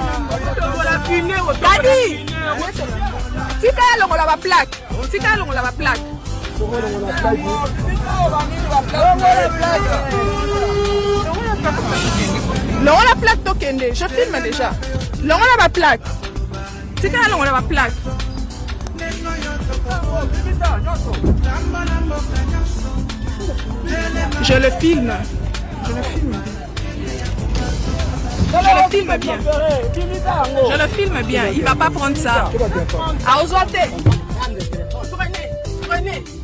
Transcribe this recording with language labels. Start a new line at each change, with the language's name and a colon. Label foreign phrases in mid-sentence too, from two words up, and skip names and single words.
Lingala: Kadi. Tika longola ba plaque. Longola plaque tokende.
French: Je filme déjà.
Lingala: Longola ba plaque. Tika longola ba plaque.
French: Je le filme bien. Il va pas prendre ça. À Ozoate. Prenez.